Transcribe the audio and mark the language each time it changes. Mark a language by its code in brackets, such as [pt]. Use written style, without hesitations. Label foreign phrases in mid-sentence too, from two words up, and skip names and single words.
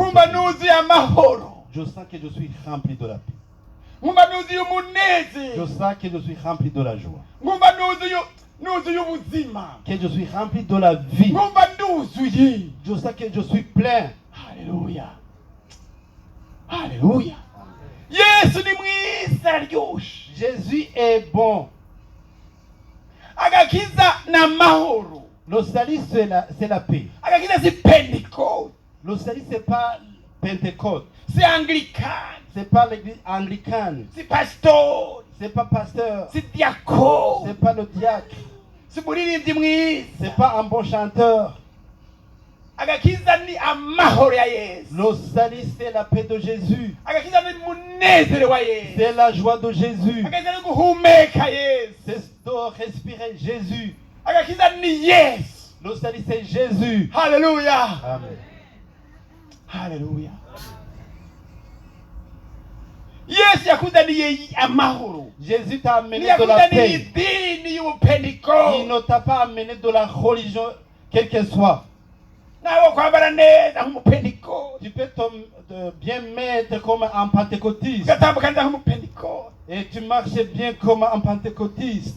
[fr] Je sens que je suis rempli de la paix. Je sens que je suis rempli de la joie. Que je suis rempli de la vie. Je sens que je suis plein. Alléluia. Alléluia. [rn] Yesu ni mwiza aryoshe. [fr] Jésus est bon. [rn] Agakiza na mahoro. [fr] Le salut c'est la paix. [rn] Agakiza si Pentecôte. [fr] Le salut c'est pas Pentecôte. C'est anglican. C'est pas l'église anglicane. C'est pasteur. C'est pas pasteur. C'est diacre. C'est pas le diacre. C'est [rn] muririmbyi mwiza. [fr] C'est pas un bon chanteur. [rn] Agakiza ni amahoro ya Yesu. [fr] Le salut c'est la paix de Jésus. [rn] Agakiza ni munezero wa Yesu. [fr] C'est la joie de Jésus. [rn] Agakiza ni guhumeka Yesu. [fr] C'est de respirer Jésus. [rn] Agakiza ni Yesu. [fr] Le salut c'est Jésus. Alléluia. Amen. Alléluia. [rn] Yesu yakuzaniye amahoro. [fr] Jésus t'a amené de la paix. Il ne t'a pas amené de la religion, quelle qu'elle soit. Tu peux bien mettre comme un pentecôtiste. Et tu marches bien comme un pentecôtiste.